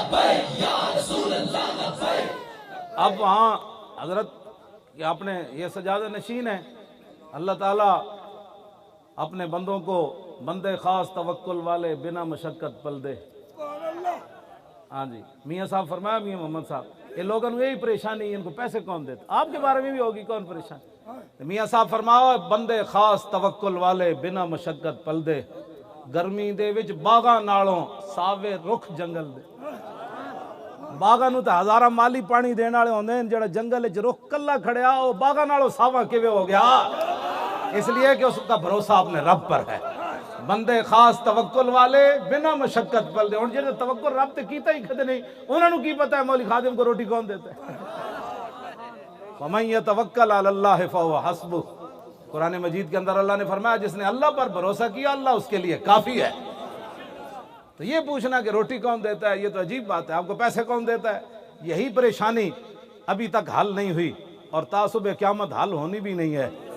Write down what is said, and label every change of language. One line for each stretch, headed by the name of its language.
Urdu: اب وہاں حضرت کہ اپنے یہ سجادہ نشین ہے, اللہ تعالیٰ اپنے بندوں کو
Punjabi: بندے خاص توکل والے بنا مشقت پل دے.
Urdu: ہاں جی, میاں صاحب فرمایا, میاں محمد صاحب, یہ لوگوں کو یہی پریشانی, ان کو پیسے کون دیتے, آپ کے بارے میں بھی ہوگی کون پریشانی. میاں صاحب فرمایا
Punjabi: بندے خاص توکل والے بنا مشقت پل دے, گرمی دے وچ باغاں نالوں ساوے رخ جنگل دے. باغاں نو تے ہزاراں مالی پانی دین والے ہوندے ہیں, جڑا جنگل وچ رخ کلا کھڑیا او باغاں نالوں ساواں کیویں ہو گیا,
Urdu: اس لیے کہ اس کا بھروسہ اپنے رب پر ہے.
Punjabi: بندے خاص توکل والے بنا مشقت پل دے. ہن جڑے توکل رب تے کیتا ہی کدے نہیں, انہاں نو کی پتہ ہے
Urdu: مولوی خادم کو روٹی کون دیتا ہے.
Arabic: وَمَن يَتَوَكَّلْ عَلَى اللَّهِ فَهُوَ حَسْبُهُ,
Urdu: قرآن مجید کے اندر اللہ نے فرمایا جس نے اللہ پر بھروسہ کیا اللہ اس کے لیے کافی ہے. تو یہ پوچھنا کہ روٹی کون دیتا ہے یہ تو عجیب بات ہے, آپ کو پیسے کون دیتا ہے, یہی پریشانی ابھی تک حل نہیں ہوئی اور تعصب قیامت حل ہونی بھی نہیں ہے.